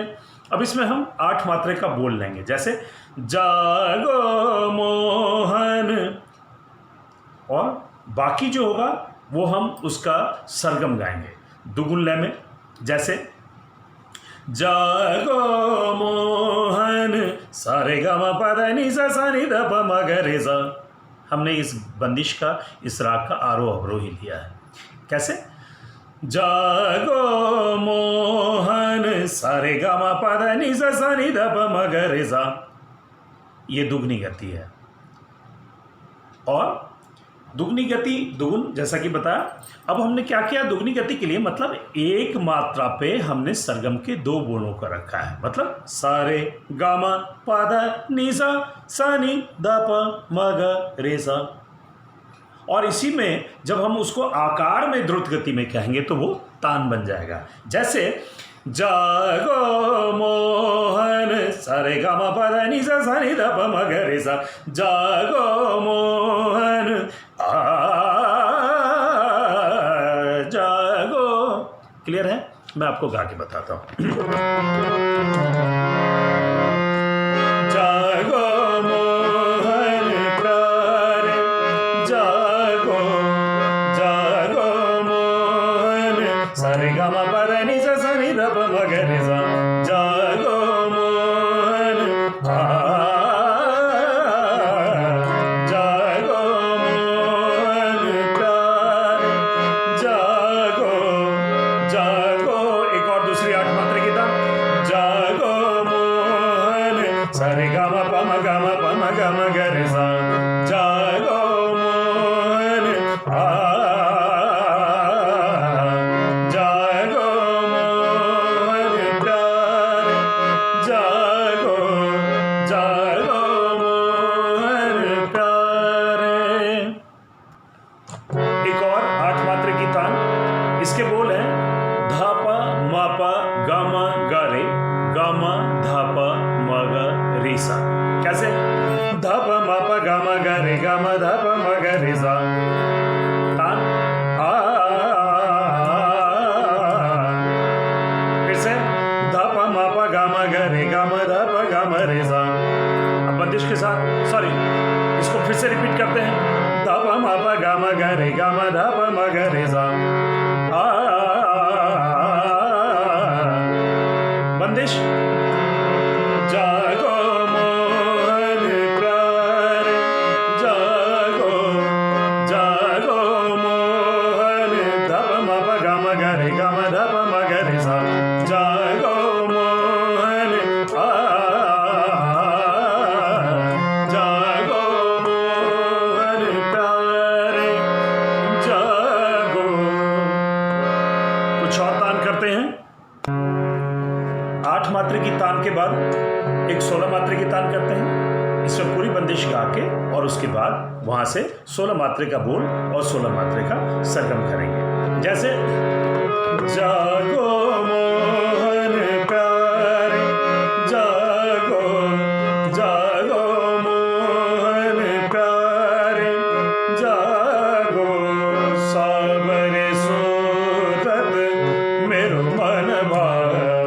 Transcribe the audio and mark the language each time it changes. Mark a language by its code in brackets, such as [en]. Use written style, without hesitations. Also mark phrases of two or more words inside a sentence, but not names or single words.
[hi] अब इसमें हम 8 मात्रे का बोल लेंगे, जैसे जागो मोहन, और बाकी जो होगा वो हम उसका सरगम गाएंगे दुगुन लय में। जैसे जागो मोहन सारे ग म प ध नि सा सा नि ध प म ग रे सा। हमने इस बंदिश का, इस राग का आरोह अवरोह ही लिया है। कैसे? जागो मोहन सारे ग म प ध नि सा सा नि ध प म ग रे सा, ये दुगनी गति है। और दुगनी गति दुगुन जैसा कि बताया। अब हमने क्या किया दुगनी गति के लिए, मतलब एक मात्रा पे हमने सरगम के 2 बोलों का रखा है, मतलब सारे गामा पादा नीसा सा नी द प म ग रे सा। और इसी में जब हम उसको आकार में द्रुत गति में कहेंगे तो वो तान बन जाएगा। जैसे जागो मोहन सारे गामा पादा नीसा सा नी द प म ग रे सा, जागो मोहन जागो। क्लियर है? मैं आपको गा के बताता हूं। जागो मोहन प्यारे, जागो जागो मोहन सारे ग म प ध नि सा सा नि ध प म ग रे सा, जागो मोहन जागो मोहन प्यारे, जागो जागो। एक और दूसरी 8 मात्रा की तान, जागो मोहन सारे ग म प म ग म प म ग म ग रे सा, जागो मोहन जागो मोहन प्यारे, जागो जागो मोहन प्यारे। एक और 8 मात्रा की तान, इसके बोल हैं ध प म प ग म ग रे, ग म ध प म ग रे सा। कैसे? ध प म प ग म ग रे, ग म ध प म ग रे सा। तान फिर से ध प म प ग म ग रे, ग म ध प ग म रे सा। अब बंदिश के साथ, सॉरी इसको फिर से रिपीट करते हैं, ध प म प ग म ग रे, ग म ध प म ग रे सा। बंदिश जागो मोहन प्यारे, जागो जागो मोहन ध प म प ग म ग रे, ग म ध प म ग रे सा, जागो मोहन जागो मोहन प्यारे, जागो। कुछ और तान करते हैं। 8 मात्रा की तान के बाद एक 16 मात्रा की तान करते हैं। इसमें पूरी बंदिश गा के और उसके बाद वहां से 16 मात्रा का बोल और 16 मात्रा का सरगम करेंगे। जैसे जागो मोहन प्यारे, जागो जागो मोहन प्यारे, जागो साबरे सूरत मेरो मन भाए,